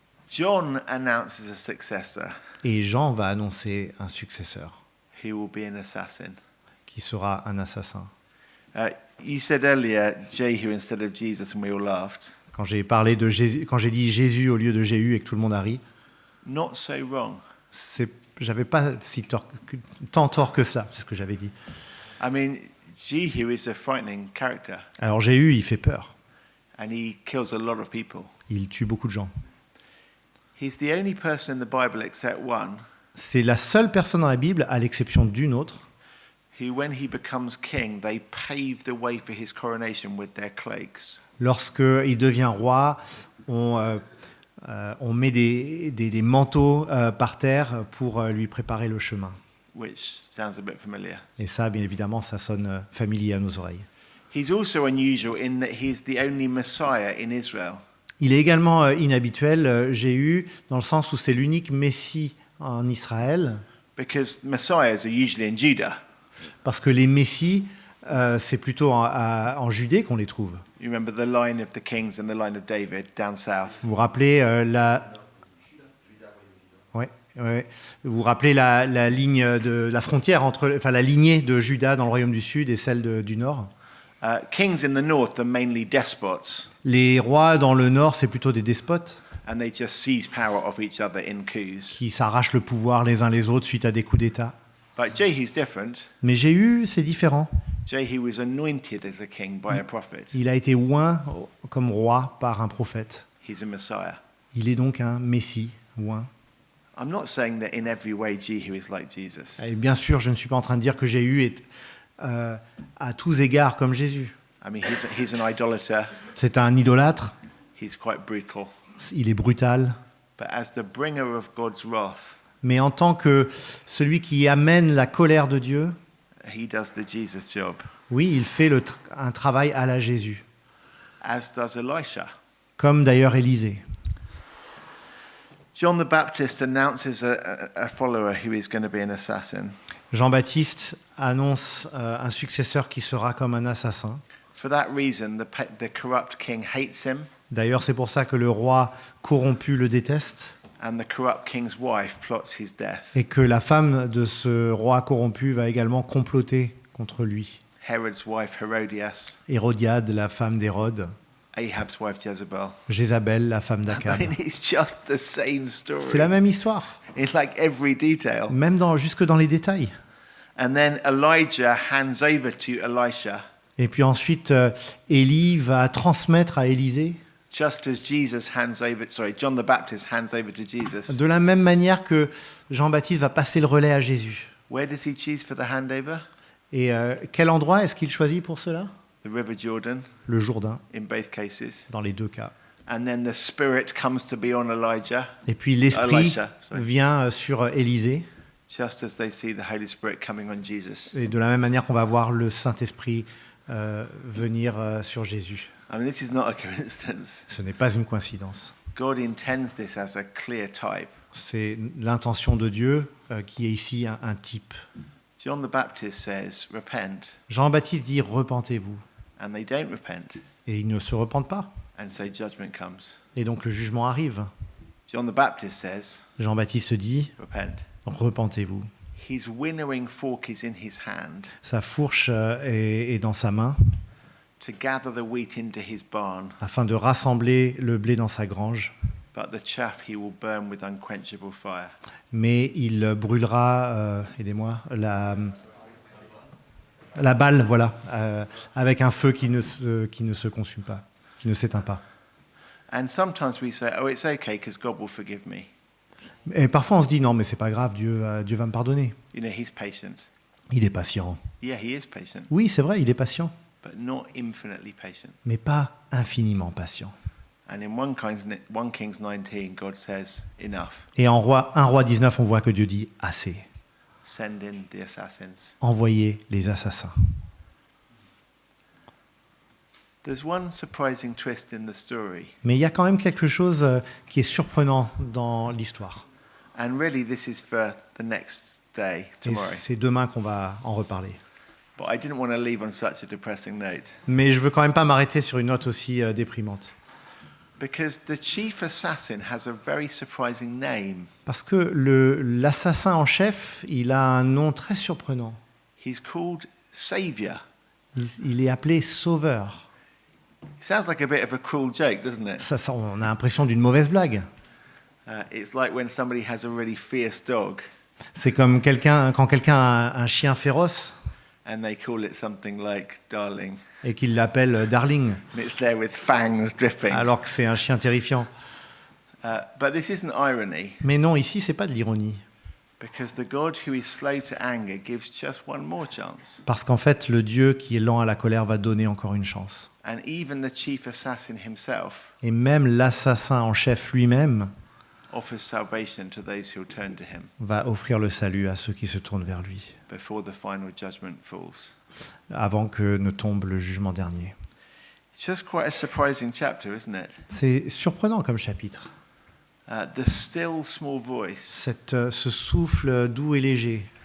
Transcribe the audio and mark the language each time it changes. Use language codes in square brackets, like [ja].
[en] John announces a successor [fr] Et Jean va annoncer un successeur [en] who will be an assassin. [fr] qui sera un assassin. [en] You said earlier Jehu instead of Jesus, and we all laughed. [fr] Quand j'ai parlé de Jésus, quand j'ai dit Jésus au lieu de Jéhu et que tout le monde a ri, [en] Not so wrong. [fr] j'avais pas tant tort que ça, c'est ce que j'avais dit. [en] I mean, Jehu is a frightening character, [fr] Alors Jéhu, il fait peur. [en] and he kills a lot of people. [fr] Il tue beaucoup de gens. [en] He's the only person in the Bible except one [fr] C'est la seule personne dans la Bible, à l'exception d'une autre, [en] who, when he becomes king, they pave the way for his coronation with their cloaks. [fr] lorsqu'il devient roi, on met des manteaux par terre pour lui préparer le chemin. [en] Which sounds a bit familiar. [fr] Et ça, bien évidemment, ça sonne familier à nos oreilles. [en] He's also unusual in that he's the only Messiah in Israel. [fr] Il est également inhabituel, Jéhu, dans le sens où c'est l'unique Messie en Israël, [en] Because Messiahs are usually in Judah. [fr] parce que les Messies, c'est plutôt en Judée qu'on les trouve. [en] You remember the line of the kings and the line of David down south. [fr] Vous vous rappelez ouais, Ouais. Vous vous rappelez la ligne de la frontière enfin la lignée de Juda dans le royaume du Sud et celle du Nord. [en] Kings in the north are mainly despots, [fr] Les rois dans le Nord, c'est plutôt des despotes [en] and they just seize power off each other in coups. [fr] qui s'arrachent le pouvoir les uns les autres suite à des coups d'État. [en] But Jehu's different. [fr] Mais Jéhu, c'est différent. [en] Jehu was anointed as a king by a prophet. [fr] Il a été oint comme roi par un prophète. [en] He's a Messiah. [fr] Il est donc un Messie oint. [en] I'm not saying that in every way Jehu is like Jesus. [fr] Et bien sûr, je ne suis pas en train de dire que Jéhu est à tous égards comme Jésus. [en] I mean, he's an idolater. [fr] C'est un idolâtre, [en] He's quite brutal. [fr] il est brutal. [en] But as the bringer of God's wrath, [fr] Mais en tant que celui qui amène la colère de Dieu, [en] he does the Jesus job, [fr] oui, il fait un travail à la Jésus. [en] as does Elisha. [fr] Comme d'ailleurs Élisée. [en] John the Baptist announces a follower who is going to be an assassin. [fr] Jean-Baptiste annonce un successeur qui sera comme un assassin. [en] For that reason, the corrupt king hates him, [fr] D'ailleurs, c'est pour ça que le roi corrompu le déteste [en] and the corrupt king's wife plots his death. [fr] et que la femme de ce roi corrompu va également comploter contre lui. [en] Herod's wife Herodias, [fr] Hérodiade, la femme d'Hérode, [en] Ahab's wife Jezebel. [fr] Jézabel, la femme [en] I [fr] d'Akab. [en] mean, it's just the same [fr] C'est [en] story [fr] la même histoire, [en] in like every detail. [fr] même jusque dans les détails. [en] And then Elijah hands over to Elisha, [fr] Et puis ensuite, Élie va transmettre à Élisée, [en] just as John the Baptist hands over to Jesus. [fr] de la même manière que Jean-Baptiste va passer le relais à Jésus. [en] Where does he choose for the handover? [fr] Et quel endroit est-ce qu'il choisit pour cela? [en] The River Jordan, [fr] Le Jourdain, [en] in both cases. [fr] dans les deux cas. [en] And then the Spirit comes to be on Elijah, [fr] Et puis l'Esprit [en] Elisha, sorry. [fr] vient sur Élisée, [en] just as they see the Holy Spirit coming on Jesus. [fr] et de la même manière qu'on va voir le Saint-Esprit venir sur Jésus. [en] I mean, this is not a coincidence. [fr] Ce n'est pas une coïncidence. [en] God intends this as a clear type. [fr] C'est l'intention de Dieu qui est ici un type. [en] John the Baptist says, repent, [fr] Jean-Baptiste dit « Repentez-vous ». [en] and they don't repent, [fr] Et ils ne se repentent pas. [en] and so judgment comes. [fr] Et donc le jugement arrive. [en] John the Baptist says, [fr] Jean-Baptiste dit [en] repent. [fr] « Repentez-vous ». [en] His winnowing fork is in his hand [fr] Sa fourche est dans sa main [en] to gather the wheat into his barn, [fr] afin de rassembler le blé dans sa grange. [en] but the chaff he will burn with unquenchable fire. [fr] Mais il brûlera, aidez-moi, la balle, voilà, avec un feu qui ne se consume pas, qui ne s'éteint pas. [en] And sometimes we say, oh, it's okay because God will forgive me. [fr] Et parfois on se dit non, mais c'est pas grave, Dieu va me pardonner. [en] You know, he's patient. [fr] Il est patient. [en] Yeah, he is patient, [fr] Oui, c'est vrai, il est patient, [en] but not infinitely patient. [fr] mais pas infiniment patient. [en] And in 1 Kings 19, God says, enough. [fr] Et en 1 Roi 19, on voit que Dieu dit assez. [en] Send in the assassins. [fr] Envoyez les assassins. [en] There's one surprising twist in the story. [fr] Mais il y a quand même quelque chose qui est surprenant dans l'histoire. [en] And really, this is for the next day, [fr] Et [en] tomorrow. [fr] c'est demain qu'on va en reparler. [en] But I didn't want to leave on such a depressing note. [fr] Mais je veux quand même pas m'arrêter sur une note aussi déprimante. [en] Because the chief assassin has a very surprising name. [fr] Parce que l'assassin en chef, il a un nom très surprenant. [en] He's called Savior. [fr] Il est appelé Sauveur. [en] It sounds like a bit of a cruel joke, doesn't it? [fr] Ça, on a l'impression d'une mauvaise blague. [en] It's like when somebody has a really fierce dog [fr] C'est comme quand quelqu'un a un chien féroce [en] and they call it something like Darling. [fr] et qu'il l'appelle Darling, [en] And it's there with fangs dripping. [fr] alors que c'est un chien terrifiant. [en] But this isn't irony, [fr] Mais non, ici, c'est pas de l'ironie. [en] because the God who is slow to anger gives just one more chance. [fr] Parce qu'en fait, le Dieu qui est lent à la colère va donner encore une chance. [en] And even the chief assassin himself [fr] Et même l'assassin en chef lui-même [en] offers salvation to those who turn to him [fr] va offrir le salut à ceux qui se tournent vers lui, [en] before the final judgment falls. [fr] avant que ne tombe le jugement dernier. [en] It's just quite a surprising chapter, isn't it? [fr] C'est surprenant comme chapitre. [en] The still small voice. [fr] Ce souffle doux et léger,